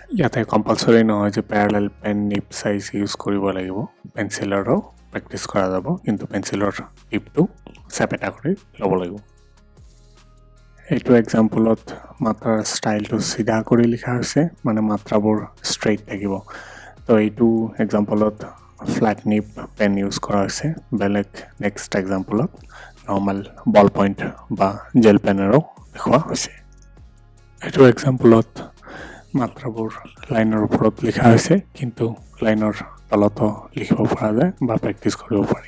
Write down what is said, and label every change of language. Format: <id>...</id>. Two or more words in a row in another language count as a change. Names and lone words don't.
<as>ইয়াতে কম্পালসৰি নহয় যে</as> <en>parallel pen nib size</en> <as>ইউজ কৰিব লাগিব, পেন্সিলৰো প্ৰেক্টিস কৰা যাব, কিন্তু পেন্সিলৰ টিপটো চেপেটা কৰি ল'ব লাগিব। এইটো এক্সাম্পলত মাত্ৰাৰ ষ্টাইলটো সিধা কৰি লিখা হৈছে, মানে মাত্ৰাবোৰ ষ্ট্ৰেইট থাকিব। তো এইটো এক্সাম্পলত</as> <en>flat nib pen</en> <as>ইউজ কৰা হৈছে। বেলেগ</as> <en>next exampleত normal ball point</en> <as>বা জেল পেনৰো দেখুওৱা হৈছে। এইটো এক্সাম্পলত মাত্ৰাবোৰ লাইনৰ ওপৰত লিখা হৈছে, কিন্তু লাইনৰ তলতো লিখিব পৰা যায় বা প্ৰেক্টিস কৰিব পাৰি।</as>